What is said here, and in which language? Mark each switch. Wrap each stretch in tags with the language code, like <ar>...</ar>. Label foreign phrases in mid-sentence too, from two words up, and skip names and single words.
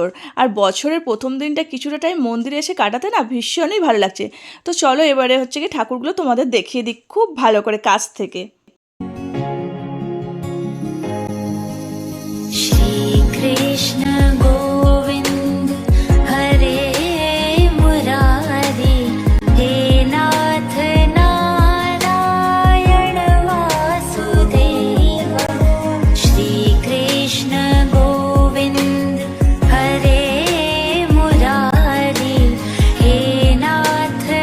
<bn>আর বছরের প্রথম দিনটা কিছুটা টাইম মন্দিরে এসে কাটাতে না ভীষণই ভালো লাগছে। তো চলো এবারে হচ্ছে কি ঠাকুরগুলো তোমাদের দেখিয়ে দিই খুব ভালো করে কাছ থেকে।</bn> <sa>श्रीकृष्ण गोविन्द हरे मुरारी हे नाथ नारायण वासुदेव श्रीकृष्ण गोविन्द हरे मुरारी हे नाथ</sa>